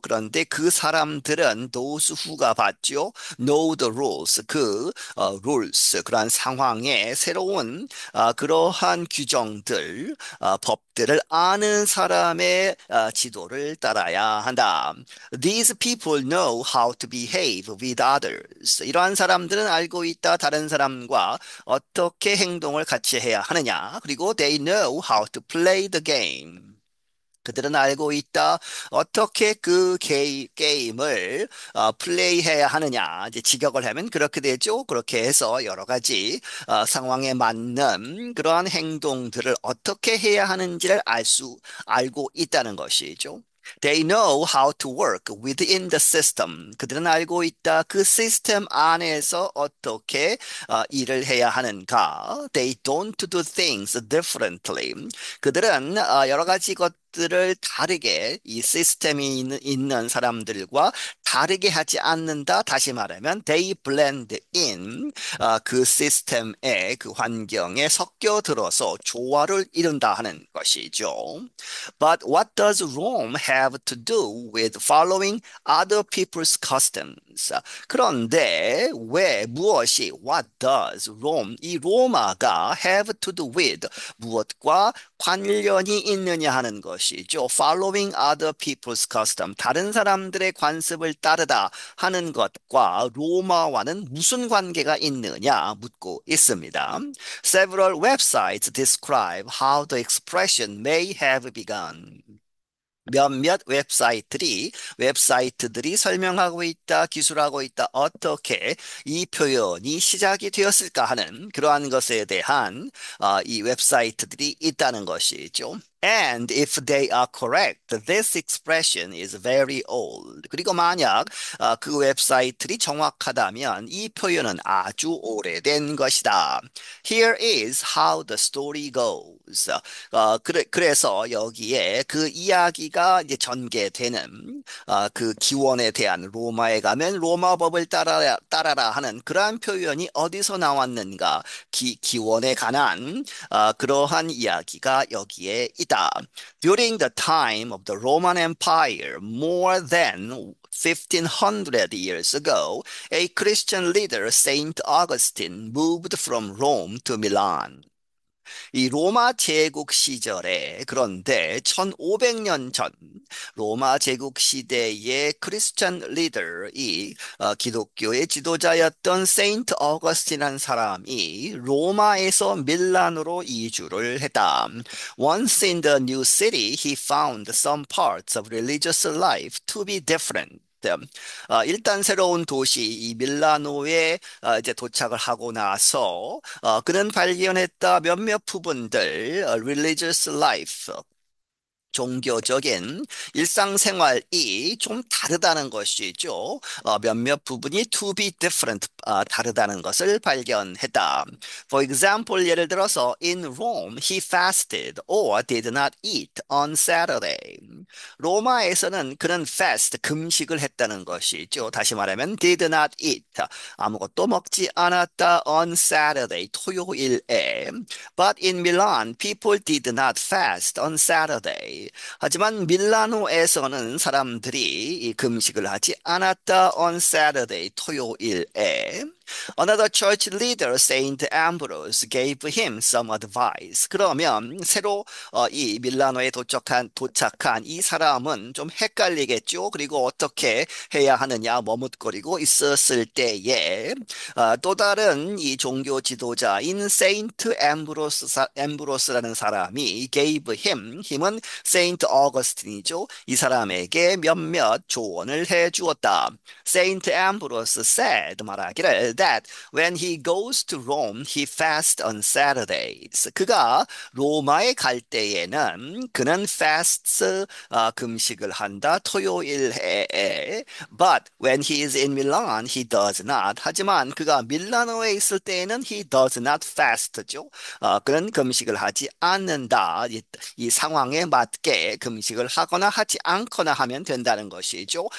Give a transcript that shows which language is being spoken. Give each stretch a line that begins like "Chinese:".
Korean: 그런데 그 사람들은
English: those who
Korean: 가 봤죠.
English: Know the rules,
Korean: 그 rules, 그러한 상황에 새로운 그러한 규정들, 법들을 아는 사람의 지도를 따라야 한다.
English: These people know how to behave with others.
Korean: 이러한 사람들은 알고 있다. 다른 사람과 어떻게 행동을 같이 해야 하느냐. 그리고
English: they know how to play the game.
Korean: 그들은 알고 있다. 어떻게 그 게임을 플레이해야 하느냐. 이제 직역을 하면 그렇게 되죠. 그렇게 해서 여러 가지 상황에 맞는 그러한 행동들을 어떻게 해야 하는지를 알고 있다는 것이죠.
English: They know how to work within the system.
Korean: 그들은 알고 있다. 그 시스템 안에서 어떻게 일을 해야 하는가.
English: They don't do things differently.
Korean: 그들은 여러 가지 것들을 다르게 이 시스템이 있는 사람들과 다르게 하지 않는다. 다시 말하면
English: they blend in
Korean: 그 시스템의 그 환경에 섞여 들어서 조화를 이룬다 하는 것이죠.
English: But what does Rome have to do with following other people's customs?
Korean: 그런데 왜 무엇이
English: what does Rome
Korean: 이 로마가
English: have to do with
Korean: 무엇과 관련이 있느냐 하는 것이죠.
English: Following other people's custom
Korean: 다른 사람들의 관습을 따르다 하는 것과 로마와는 무슨 관계가 있느냐 묻고 있습니다.
English: Several websites describe how the expression may have begun.
Korean: 몇몇 웹사이트들이 설명하고 있다, 기술하고 있다, 어떻게 이 표현이 시작이 되었을까 하는 그러한 것에 대한 이 웹사이트들이 있다는 것이죠.
English: And if they are correct, this expression is very old.
Korean: 그리고 만약 그 웹사이트들이 정확하다면 이 표현은 아주 오래된 것이다.
English: Here is how the story goes.
Korean: 그래서 여기에 그 이야기가 이제 전개되는 그 기원에 대한 로마에 가면 로마법을 따라라 하는 그러한 표현이 어디서 나왔는가 기원에 관한 그러한 이야기가 여기에 있다.
English: During the time of the Roman Empire, more than 1500 years ago, a Christian leader, Saint Augustine, moved from Rome to Milan.
Korean: 이 로마 제국 시절에 그런데 1500년 전 로마 제국 시대의 크리스천 리더이 기독교의 지도자였던 세인트 어거스틴이라는 사람이 로마에서 밀란으로 이주를 했다.
English: Once in the new city, he found some parts of religious life to be different.
Korean: 일단 새로운 도시 이 밀라노에 이제 도착을 하고 나서 그는 발견했다 몇몇 부분들
English: religious life
Korean: 종교적인 일상생활이 좀 다르다는 것이죠. 몇몇 부분이
English: to be different,
Korean: 다르다는 것을 발견했다.
English: For example,
Korean: 예를 들어서
English: in Rome, he fasted or did not eat on Saturday.
Korean: 로마에서는 그는 fast, 금식을 했다는 것이죠. 다시 말하면
English: did not eat,
Korean: 아무것도 먹지 않았다
English: on Saturday,
Korean: 토요일에.
English: But in Milan, people did not fast on Saturday.
Korean: 하지만 밀라노에서는 사람들이 이 금식을 하지 않았다
English: on Saturday,
Korean: 토요일에.
English: Another church leader, Saint Ambrose, gave him some advice.
Korean: 그러면 새로 이 밀라노에 도착한 이 사람은 좀 헷갈리겠죠. 그리고 어떻게 해야 하느냐 머뭇거리고 있었을 때에 또 다른 이 종교 지도자인 세인트 엠브로스라는 사람이
English: gave
Korean: 힘은 세인트 어거스틴이죠. 이 사람에게 몇몇 조언을 해 주었다.
English: 세인트 엠브로스 said
Korean: 말하기를
English: that when he goes to Rome, he fasts on Saturdays.
Korean: 그가 로마에 갈 때에는 그는 fasts, 금식을 한다. 토요일에.
English: But when he is in Milan, he does not.
Korean: 하지만 그가 밀라노에 있을 때에는
English: he does not fast
Korean: 죠. 그는 금식을 하지 않는다. 이 상황에 맞게 금식을 하거나 하지 않거나 하면 된다는 것이죠.